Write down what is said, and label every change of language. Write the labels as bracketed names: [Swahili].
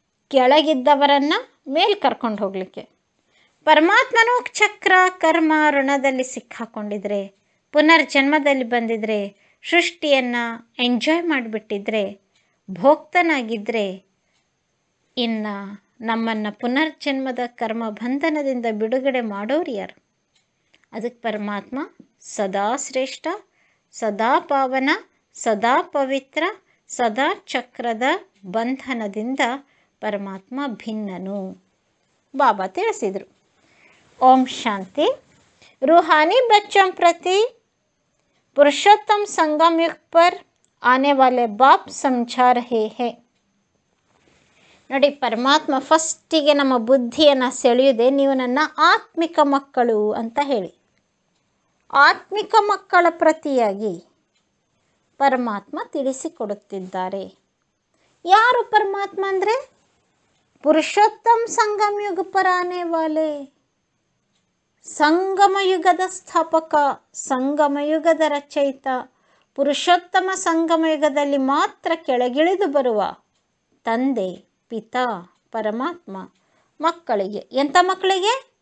[Kannada] ಕೆಳಗಿದ್ದವರನ್ನು ಮೇಲೆ ಕರ್ಕೊಂಡು ಹೋಗಲಿಕ್ಕೆ. ಪರಮಾತ್ಮನೂ ಚಕ್ರ ಕರ್ಮ ಋಣದಲ್ಲಿ ಸಿಕ್ಕಾಕೊಂಡಿದ್ರೆ, ಪುನರ್ಜನ್ಮದಲ್ಲಿ ಬಂದಿದ್ರೆ, ಸೃಷ್ಟಿಯನ್ನು ಎಂಜಾಯ್ ಮಾಡಿಬಿಟ್ಟಿದ್ರೆ, ಭೋಕ್ತನಾಗಿದ್ದರೆ, ಇನ್ನು ನಮ್ಮನ್ನು ಪುನರ್ಜನ್ಮದ ಕರ್ಮ ಬಂಧನದಿಂದ ಬಿಡುಗಡೆ ಮಾಡೋರು ಯಾರು? ಅದಕ್ಕೆ ಪರಮಾತ್ಮ ಸದಾ ಶ್ರೇಷ್ಠ, ಸದಾ ಪಾವನ, ಸದಾ ಪವಿತ್ರ, ಸದಾ ಚಕ್ರದ ಬಂಧನದಿಂದ ಪರಮಾತ್ಮ ಭಿನ್ನನು. ಬಾಬಾ ತಿಳಿಸಿದರು. ಓಂ ಶಾಂತಿ. [Hindi] रूहानी बच्चों प्रति पुरुषोत्तम संगम युग पर आने वाले बाप समझा रहे हैं. [Kannada] ನೋಡಿ, ಪರಮಾತ್ಮ ಫಸ್ಟಿಗೆ ನಮ್ಮ ಬುದ್ಧಿಯನ್ನು ಸೆಳೆಯುವುದೇ ನೀವು ನನ್ನ ಆತ್ಮಿಕ ಮಕ್ಕಳು ಅಂತ ಹೇಳಿ. ಆತ್ಮಿಕ ಮಕ್ಕಳ ಪ್ರತಿಯಾಗಿ ಪರಮಾತ್ಮ ತಿಳಿಸಿಕೊಡುತ್ತಿದ್ದಾರೆ. ಯಾರು ಪರಮಾತ್ಮ ಅಂದರೆ? [Hindi] ಪುರುಷೋತ್ತಮ ಸಂಗಮ ಯುಗ ಪರ ಆನೆ ವಾಲೆ, [Kannada] ಸಂಗಮಯುಗದ ಸ್ಥಾಪಕ, ಸಂಗಮಯುಗದ ರಚಯಿತ, ಪುರುಷೋತ್ತಮ ಸಂಗಮಯುಗದಲ್ಲಿ ಮಾತ್ರ ಕೆಳಗಿಳಿದು ಬರುವ ತಂದೆ ಪಿತಾ ಪರಮಾತ್ಮ ಮಕ್ಕಳಿಗೆ, ಎಂಥ ಮಕ್ಕಳಿಗೆ?